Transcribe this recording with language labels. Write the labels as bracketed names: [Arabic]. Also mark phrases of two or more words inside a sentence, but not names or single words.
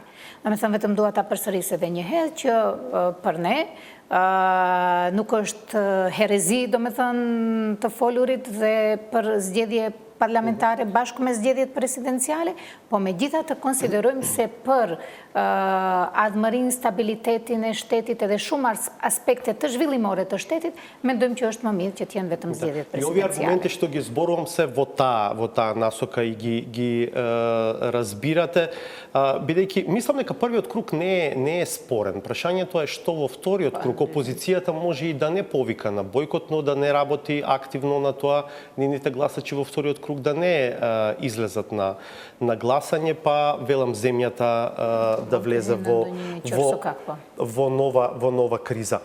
[Albanian] Domethënë vetëm dua ta përsëris edhe një herë që për ne nuk është herezi, domethënë, të folurit dhe për zgjedhje parlamentare bashkë me zgjedhjet presidenciale, po megjithatë konsiderojmë se për ardhmërinë, stabilitetin e shtetit edhe shumë aspekte të zhvillimore të shtetit, mendojmë që është më mirë që të jenë vetëm zgjedhjet presidenciale. [Macedonian] И ови аргументи што ги зборувам се во таа насока и ги разбирате, бидејќи мислам дека првиот круг не е спорен. Прашањето е што во вториот круг опозицијата може и да не повика на бойкот, но да не работи активно на тоа нивните гласачи во вториот круг да не излезат на гласање, па велам земјата да влезе во нова криза.